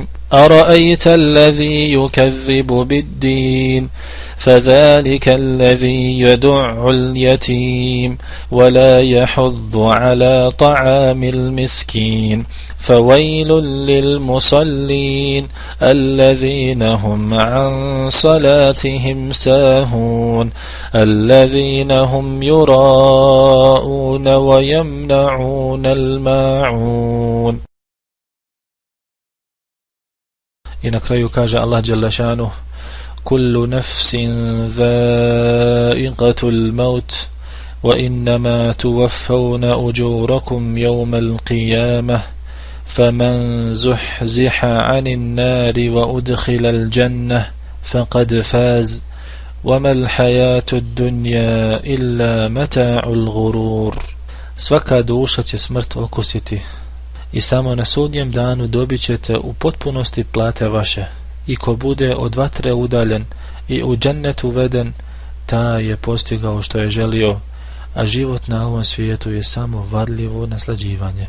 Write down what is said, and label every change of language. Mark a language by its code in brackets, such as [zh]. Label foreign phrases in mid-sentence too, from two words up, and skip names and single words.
[ar] أرأيت الذي يكذب بالدين فذلك الذي يدع اليتيم ولا يحض على طعام المسكين فويل للمصلين الذين هم عن صلاتهم ساهون الذين هم يراءون ويمنعون الماعون. [bs] I na kraju kaže Allah [ar] جل شأنه: كل نفس ذائقة الموت وإنما توفون أجوركم يوم القيامة فمن زحزح عن النار وأدخل الجنة فقد فاز وما الحياة الدنيا إلا متاع الغرور. [bs] Svaka duša će smrt okusiti i samo na sudnjem danu dobit ćete u potpunosti plate vaše. I ko bude od vatre udaljen i u džennet uveden, taj je postigao što je želio, a život na ovom svijetu je samo varljivo naslađivanje.